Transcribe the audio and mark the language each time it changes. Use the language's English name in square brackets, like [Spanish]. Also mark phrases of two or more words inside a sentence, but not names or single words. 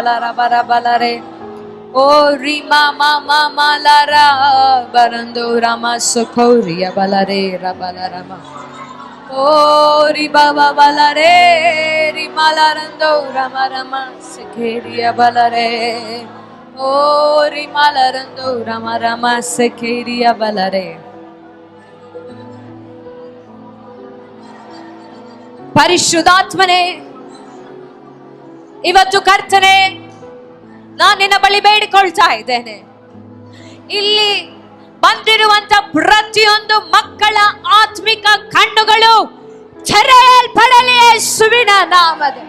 [Kannada] ರಬರ ಬಲರೆ ಓರಿ ಮಾಮ ಮಾಮಲರ ಬರಂದು ರಮ ಸುಖೌರಿಯ ಬಲರೆ ರಬಲ ರಮ ಓರಿ ಬಾಬಾ ಬಲರೆ ರಿ ಮಲರಂದೋ ರಮ ರಮ ಸಖೇರಿಯ ಬಲರೆ ಓರಿ ಮಲರಂದೋ ರಮ ರಮ ಸಖೇರಿಯ ಬಲರೆ ಪರಿಶುದ್ಧಾತ್ಮನೇ, ಇವತ್ತು ಕರ್ತನೆ, ನಾನು ನಿನ್ನ ಬಳಿ ಬೇಡಿಕೊಳ್ತಾ ಇದ್ದೇನೆ. ಇಲ್ಲಿ ಬಂದಿರುವಂತ ಪ್ರತಿಯೊಂದು ಮಕ್ಕಳ ಆತ್ಮಿಕ ಕಣ್ಣುಗಳು ತೆರೆಯಲ್ಪಡಲಿ ಯೇಸುವಿನ ನಾಮದಲ್ಲಿ.